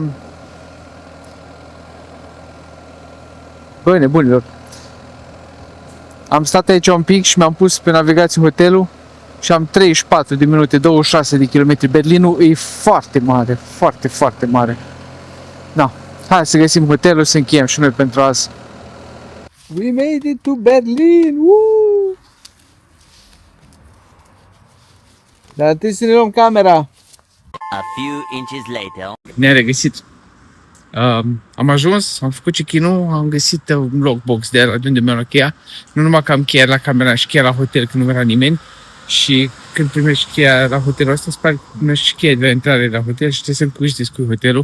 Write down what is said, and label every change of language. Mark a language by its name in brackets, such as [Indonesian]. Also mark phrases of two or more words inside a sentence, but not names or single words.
[Romanian] Băi, nebunilor! Am stat aici un pic și mi-am pus pe navigație hotelul și am 34 de minute, 26 de kilometri. Berlinul e foarte mare, foarte, foarte mare. Da, hai să găsim hotelul, să încheiem și noi pentru azi. [English] We made it to Berlin! Woo! [Romanian] Dar trebuie să ne luăm camera. [English] A few inches later. [Romanian] Ne-am regăsit. Am ajuns, am făcut check-in-ul, am găsit un lockbox de la unde mi-am luat cheia. Nu numai că am cheia la camera și cheia la hotel, când nu era nimeni. Și când primești cheia la hotelul ăsta, îți pare că primești și cheia de la intrare la hotel și trebuie să încuși descui hotelul.